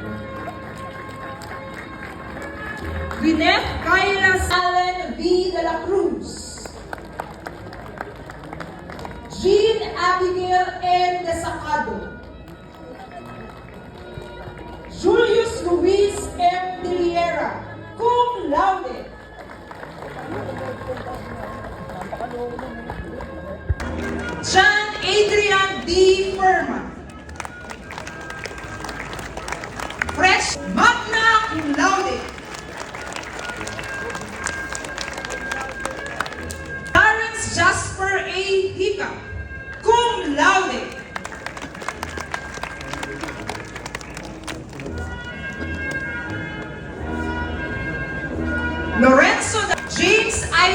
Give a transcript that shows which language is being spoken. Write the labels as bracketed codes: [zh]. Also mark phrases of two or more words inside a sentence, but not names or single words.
[en] Gwyneth Kyla Allen B. De La Cruz. Jean Abigail N. Desacado. Julius Luis M. [la] Diliera, cum laude. [en] John Adrian D. Firma. [la] Fresh magna cum laude. [en] Lawrence Jasper A. [la] Hica, cum laude. [en] Lorenzo James I.